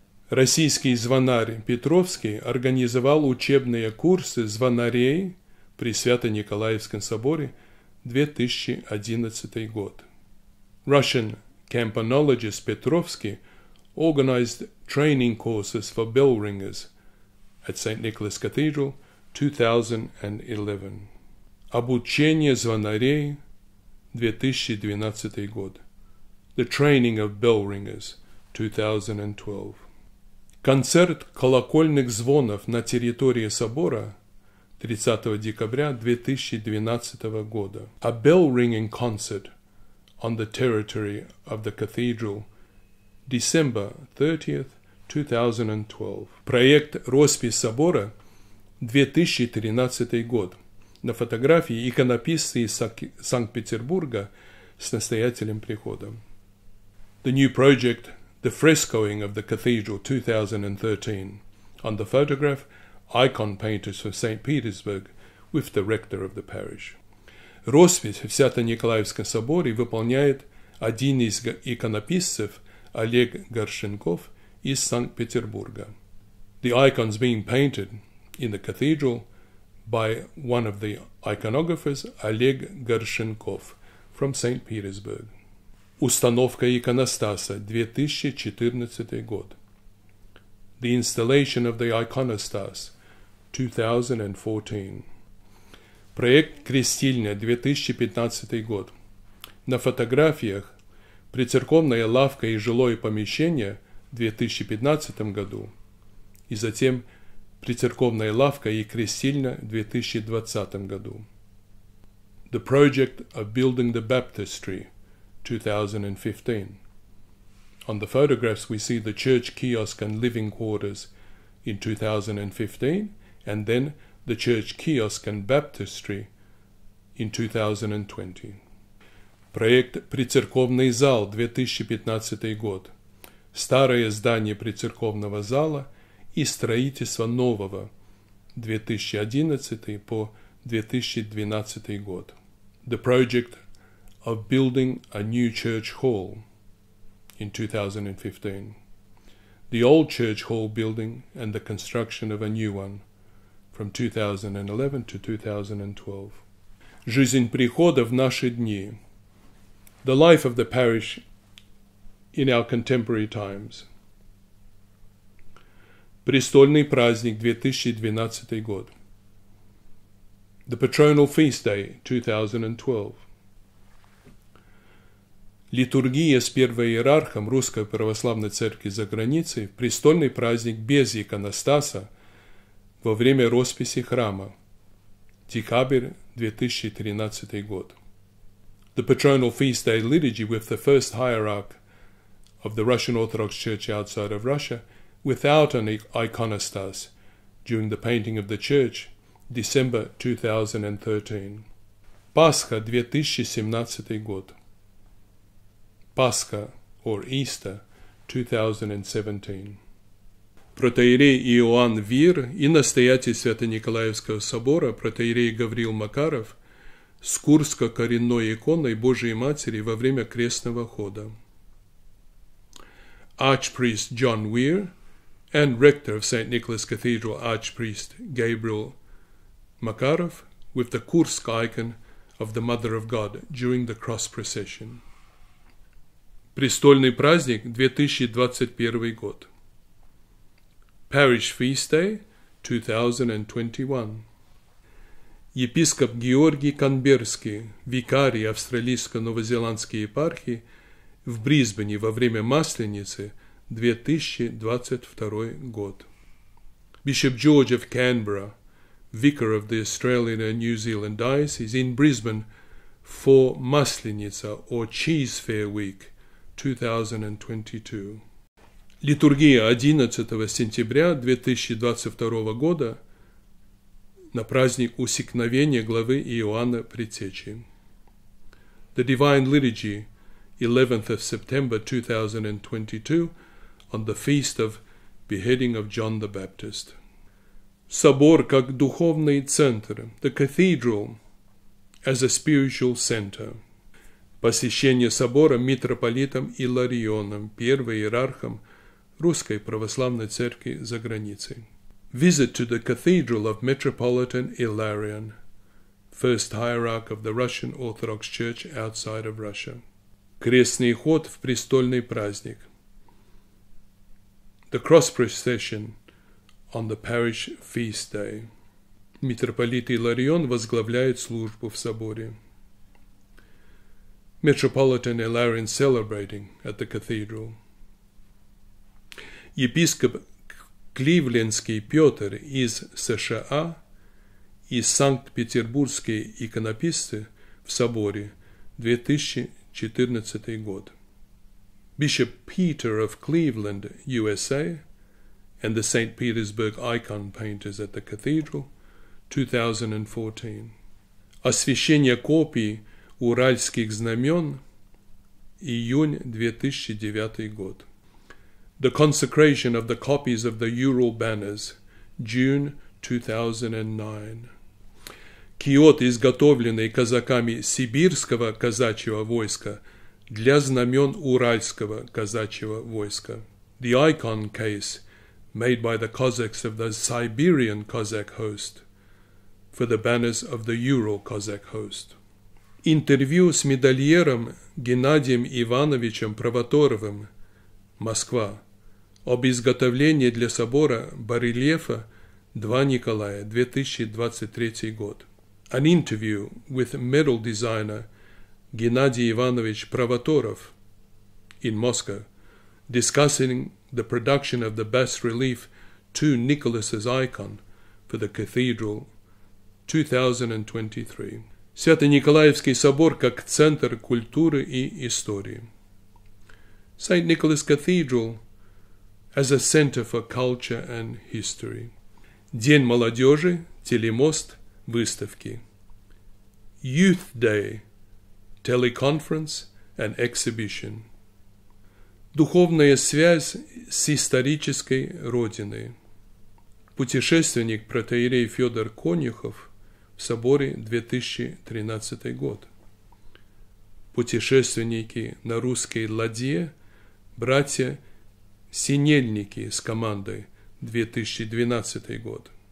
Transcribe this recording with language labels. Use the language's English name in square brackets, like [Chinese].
[Russian] Российский звонарь Петровский организовал учебные курсы звонарей при Свято-Николаевском соборе 2011 год. [English] Russian campanologist Petrovsky organized training courses for bell ringers at St. Nicholas Cathedral 2011. [Russian] Обучение звонарей 2012 год. [English] The training of bell ringers 2012. [Russian] Концерт колокольных звонов на территории собора 30 декабря 2012 года. [English] A bell ringing concert on the territory of the cathedral, December 30th, 2012. [Russian] Проект «Роспись собора» 2013 год. На фотографии иконописцы из Санкт-Петербурга с настоятелем прихода. [English] The new project, The Frescoing of the Cathedral 2013. On the photograph, icon painters from St. Petersburg with the rector of the parish. [Russian] Роспись в Свято-Николаевском соборе выполняет один из иконописцев Олег Горшенков из Санкт-Петербурга. [English] The icons being painted in the cathedral by one of the iconographers, Oleg Горшенков, from St. [Russian] Petersburg. Установка иконостаса, 2014 год. [English] The installation of the iconostas, 2014. [Russian] Проект «Крестильня», 2015 год. На фотографиях прицерковная лавка и жилое помещение в 2015 году, и затем прицерковная лавка и крестильня в 2020 году. [English] The project of building the baptistry, 2015. On the photographs we see the church kiosk and living quarters in 2015, and then the church kiosk and baptistry in 2020. [Russian] Проект «Прицерковный зал», 2015 год. Старое здание прицерковного зала и строительство нового 2011 по 2012 год. [English] The project of building a new church hall in 2015. The old church hall building and the construction of a new one from 2011 to 2012. [Russian] Жизнь прихода в наши дни. [English] The life of the parish in our contemporary times. [Russian] Престольный праздник 2012 год. [English] The Patronal Feast Day 2012. [Russian] Литургия с первоиерархом Русской Православной Церкви за границей в престольный праздник без иконостаса во время росписи храма. Декабрь 2013 год. [English] The Patronal Feast Day liturgy with the first hierarch of the Russian Orthodox Church outside of Russia without an iconostas during the painting of the church, December 2013. [Russian] Пасха 2017 год. [English] Пасха, or Easter, 2017. [Russian] Протоиерей Иоанн Вир и настоятель Свято-Николаевского собора протоиерей Гавриил Макаров с Курско-коренной иконой Божией Матери во время крестного хода. [English] Archpriest John Weir and rector of St. Nicholas Cathedral, Archpriest Gabriel Makarov, with the Kursk icon of the Mother of God during the cross procession. [Russian] Престольный праздник 2021 год. [English] Parish Feast Day 2021. [Russian] Епископ Георгий Канберский, викарий австралийско-новозеландской епархии в Брисбене во время Масленицы, 2022 год. [English] Bishop George of Canberra, vicar of the Australian and New Zealand Diocese in Brisbane for Maslenica or Cheese Fair Week 2022. [Russian] Литургия 11 сентября 2022 года на праздник усекновения главы Иоанна Предтечи. [English] The Divine Liturgy, 11th of September 2022, on the feast of beheading of John the Baptist. [Russian] Собор как духовный центр, [English] the cathedral as a spiritual center. [Russian] Посещение собора митрополитом Иларионом, первым иерархом Русской Православной Церкви за границей. [English] Visit to the cathedral of Metropolitan Ilarion, first hierarch of the Russian Orthodox Church outside of Russia. [Russian] Крестный ход в престольный праздник. [English] The cross procession on the parish feast day. [Russian] Митрополит Иларион возглавляет службу в соборе. [English] Metropolitan Ilarion celebrating at the cathedral. [Russian] Епископ Кливлендский Петр из США и Санкт-Петербургские иконописцы в соборе 2014 год. [English] Bishop Peter of Cleveland, USA, and the St. Petersburg icon painters at the cathedral, 2014. [Russian] Освящение копий уральских знамен, июнь 2009 год. [English] The consecration of the copies of the Ural banners, June 2009. [Russian] Киот, изготовленный казаками сибирского казачьего войска для знамен уральского казачьего войска. [English] The icon case made by the Cossacks of the Siberian Cossack host for the banners of the Ural Cossack host. [Russian] Интервью с медальером Геннадием Ивановичем Провоторовым, Москва, об изготовлении для собора барельефа II Николая, 2023 год. [English] An interview with medal designer Gennady Ivanovich Provotorov in Moscow, discussing the production of the bas-relief II Nicholas's icon for the cathedral, 2023. [Russian] Свято-Николаевский собор как центр культуры и истории. [English] St. Nicholas Cathedral as a center for culture and history. [Russian] День молодежи, телемост, выставки. [English] Youth Day, teleconference and exhibition. [Russian] Духовная связь с исторической родиной. Путешественник протоиерей Федор Конюхов в соборе 2013 год. Путешественники на русской ладье, братья Синельники с командой, 2012 год.